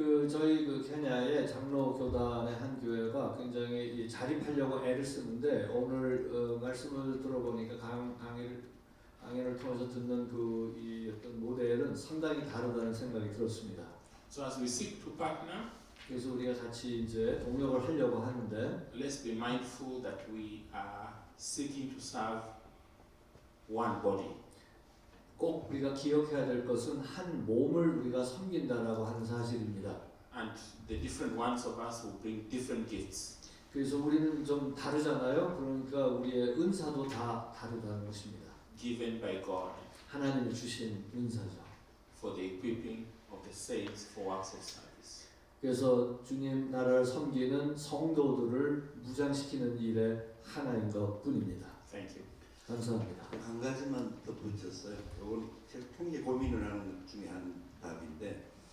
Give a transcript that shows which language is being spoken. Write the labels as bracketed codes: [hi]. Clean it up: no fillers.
[ko] 저희 케냐의 장로 교단의 한 교회가 굉장히 자립하려고 애를 쓰는데 오늘 말씀을 들어보니까 강의를 강연을 통해서 듣는 이 어떤 모델은 상당히 다르다는 생각이 들었습니다. [en] So as we seek to partner, [ko] 그래서 우리가 같이 이제 동역을 하려고 하는데 [en] let's be mindful that we are seeking to serve one body. [ko] 꼭 우리가 기억해야 될 것은 한 몸을 우리가 섬긴다라고 하는 사실입니다. [en] And the different ones of us will bring different gifts. [ko] 그래서 우리는 좀 다르잖아요. 그러니까 우리의 은사도 다 다르다는 것입니다. [en] Given by God [ko] 하나님이 주신 은사죠. [en] for the equipping of the saints for works of service. [ko] 그래서 주님 나라를 섬기는 성도들을 무장시키는 일의 하나인 것뿐입니다. [en] Thank you. [ko] 감사합니다. 한 가지만 덧붙였어요. 이건 제가 굉장히 고민을 하는 것 중에 한 답인데